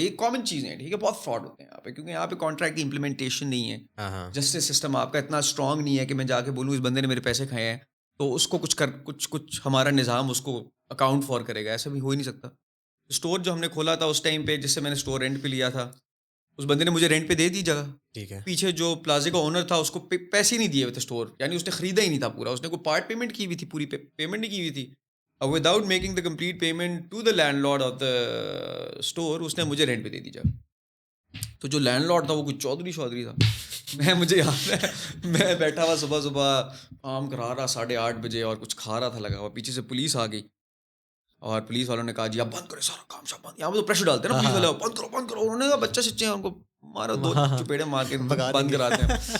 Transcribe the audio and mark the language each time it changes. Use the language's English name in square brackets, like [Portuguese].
[Urdu] یہ کامن چیزیں ہیں, ٹھیک ہے, بہت فراڈ ہوتے ہیں یہاں پہ, کیونکہ یہاں پہ کانٹریکٹ کی امپلیمنٹیشن نہیں ہے, جسٹس سسٹم آپ کا اتنا اسٹرانگ نہیں ہے کہ میں جا کے بولوں اس بندے نے میرے پیسے کھائے ہیں تو اس کو کچھ ہمارا نظام اس کو اکاؤنٹ فار کرے گا. ایسا بھی ہو ہی نہیں سکتا. اسٹور جو ہم نے کھولا تھا اس ٹائم پہ, جس سے میں نے اسٹور رینٹ پہ لیا تھا, اس بندے نے مجھے رینٹ پہ دے دی جگہ, ٹھیک ہے. پیچھے جو پلازے کا اونر تھا اس کو پیسے نہیں دیے ہوئے تھے اسٹور, یعنی اس نے خریدا ہی نہیں تھا پورا, اس نے کوئی پارٹ پیمنٹ کی ہوئی تھی, پوری پیمنٹ نہیں کی ہوئی تھی. [English] without making the complete payment to the landlord of the store, [Urdu] اس نے مجھے رینٹ پہ دے دی جگہ. تو جو لینڈ لارڈ تھا وہ کچھ چودھری تھا. مجھے یاد ہے میں بیٹھا ہوا صبح کام کرا رہا 8:30 بجے, اور کچھ کھا رہا تھا لگا ہوا, پیچھے سے پولیس آ گئی, اور پولیس والوں نے کہا جی آپ بند کریں سارا کام شام بند. یہاں پہ تو پریشر ڈالتے ہیں نا پولیس والے, بند کرو. انہوں نے کہا بچہ سچے ہیں, ان کو مارو, 2 چپیڑے مار کے بند کراتے ہیں.